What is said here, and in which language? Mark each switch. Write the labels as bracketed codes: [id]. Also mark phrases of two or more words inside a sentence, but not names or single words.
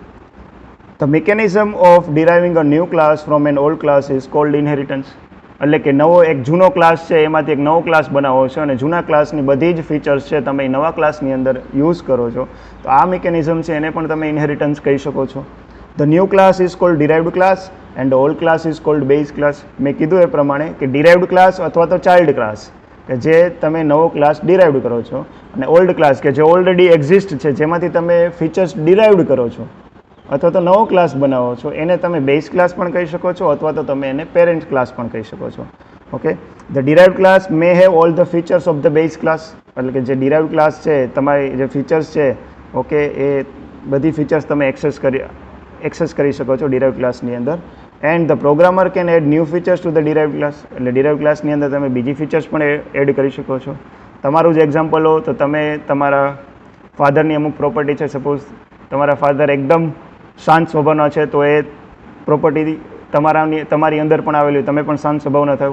[en] The mechanism of deriving a new class from an old class is called inheritance. [gu] એટલે કે એક જૂનો ક્લાસ છે એમાંથી એક નવો ક્લાસ બનાવો છો અને જૂના ક્લાસની બધી જ ફીચર્સ છે તમે નવા ક્લાસની અંદર યુઝ કરો છો, તો આ મિકેનિઝમ છે એને પણ તમે ઇનહેરિટન્સ કહી શકો છો. [en] The new class is called derived class and the old class is called base class. [gu] મેં કીધું એ પ્રમાણે કે [en] derived class [gu] અથવા તો [en] child class [gu] કે જે તમે નવો ક્લાસ ડિરાઇવડ કરો છો, અને [en] old class [gu] કે જે ઓલરેડી એક્ઝિસ્ટ છે, જેમાંથી તમે ફીચર્સ ડિરાઇવડ કરો છો અથવા તો નવો ક્લાસ બનાવો છો, એને તમે [en] base class [gu] પણ કહી શકો છો અથવા તો તમે એને [en] parent class [gu] પણ કહી શકો છો. [en] Okay, the derived class may have all the features of the base class. [gu] એટલે કે જે [en] derived class [gu] છે, તમારી જે ફીચર્સ છે, ઓકે, એ બધી ફીચર્સ તમે એક્સેસ કરી શકો છો derived ક્લાસની અંદર. [en] And the programmer can add new features to the derived class. [gu] એટલે derived ક્લાસની અંદર તમે બીજી ફીચર્સ પણ એડ કરી શકો છો. તમારું જ એક્ઝામ્પલ લો તો તમે તમારા ફાધરની અમુક પ્રોપર્ટી છે, સપોઝ તમારા ફાધર એકદમ શાંત સ્વભાવના છે, તો એ પ્રોપર્ટી તમારી અંદર પણ આવેલી, તમે પણ શાંત સ્વભાવના થયું.